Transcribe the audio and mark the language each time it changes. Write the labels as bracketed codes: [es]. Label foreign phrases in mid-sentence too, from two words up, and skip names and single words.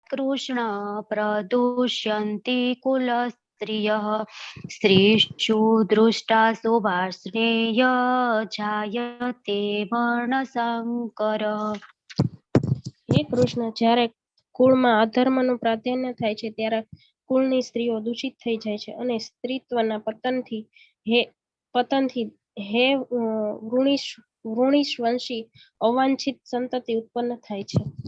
[sa] कृष्ण प्रदुष्यन्ति कुलस्त्रियः स्त्रीषु दृष्टासु वार्ष्णेय जायते वर्णसंकर। [gu] હે કૃષ્ણ, જ્યારે કુળમાં અધર્મનું પ્રાધાન્ય થાય છે ત્યારે કુળની સ્ત્રીઓ દૂષિત થઈ જાય છે અને સ્ત્રીત્વના પતનથી હે વૃણીશવંશી અવાંછિત સંતતિ ઉત્પન્ન થાય છે.